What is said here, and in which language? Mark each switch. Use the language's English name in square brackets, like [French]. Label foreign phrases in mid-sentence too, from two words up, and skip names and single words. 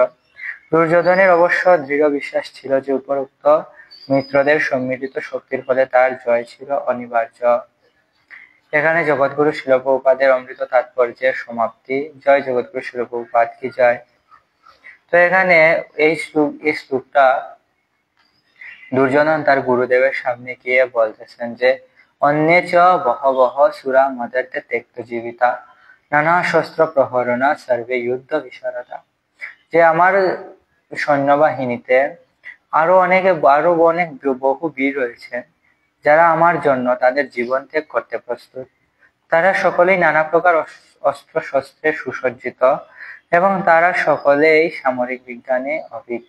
[Bangla] দুর্যোধনের অবশ্য দৃঢ় বিশ্বাস ছিল যে উপরোক্ত মিত্রদের সম্মিলিত শক্তির ফলে তার জয় ছিল অনিবার্য। এখানে জগৎগুরু শিল প্রভুপাদের অমৃত তাৎপর্যের সমাপ্তি। জয় জগৎগুরু শিল প্রভুপাদ কি জয়। তো এখানে এই শ্লোকটা দুর্যোধন তার গুরুদেবের সামনে গিয়ে বলতেছেন যে [Sanskrit] अन्ये च बहवः सुरा मदर्थे त्यक्तजीविता नाना शस्त्र प्रहरणा सर्वे युद्ध विशारदा। [Bangla] যে আমার সৈন্যবাহিনীতে আরো অনেক বহু বীর রয়েছে যারা আমার জন্য তাদের জীবন ত্যাগ করতে প্রস্তুত। তারা সকলেই নানা প্রকার অস্ত্র শস্ত্রে সুসজ্জিত এবং তারা সকলেই সামরিক বিজ্ঞানে অভিজ্ঞ।